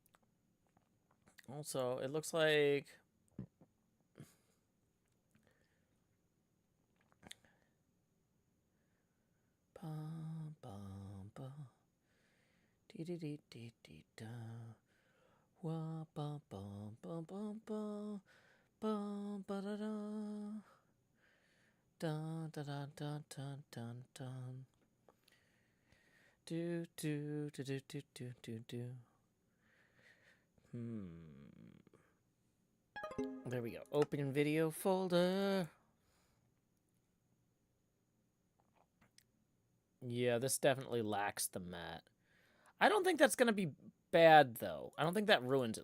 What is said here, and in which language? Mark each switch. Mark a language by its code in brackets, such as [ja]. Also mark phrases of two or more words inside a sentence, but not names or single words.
[en] Also, it looks like... Bum, bum, bum. Dee dee dee dee dee da. Wa bum bum bum bum bum bum ba da da. Dun da da dun dun dun dun. Do do do do do do do do. There we go. Open video folder. Yeah, this definitely lacks the mat. I don't think that's going to be bad, though. I don't think that ruins it.